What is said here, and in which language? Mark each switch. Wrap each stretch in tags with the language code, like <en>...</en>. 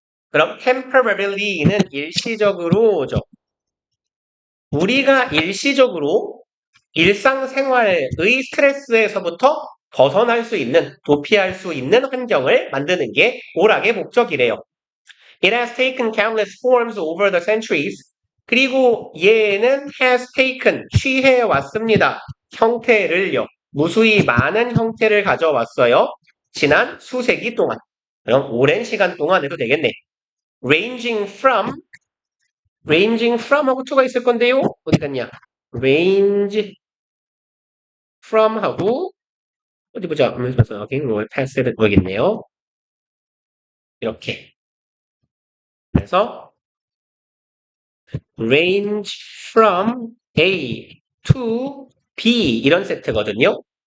<ko>그럼 temporarily는 일시적으로죠. 우리가 일시적으로 일상생활의 스트레스에서부터 벗어날 수 있는, 도피할 수 있는 환경을 만드는 게 오락의 목적이래요.</ko> <en>It has taken countless forms over the centuries.</en> <ko>그리고 얘는 has taken, 취해왔습니다. 형태를요. 무수히 많은 형태를 가져왔어요. 지난 수세기 동안. 그럼 오랜 시간 동안 해도 되겠네. ranging from 하고 to가 있을 건데요. 어디 갔냐? range from 하고 어디 보자. 여기 패스를 보이겠네요. 이렇게. 그래서</ko> <en>range from A to B</en> <ko>이런 세트거든요.</ko>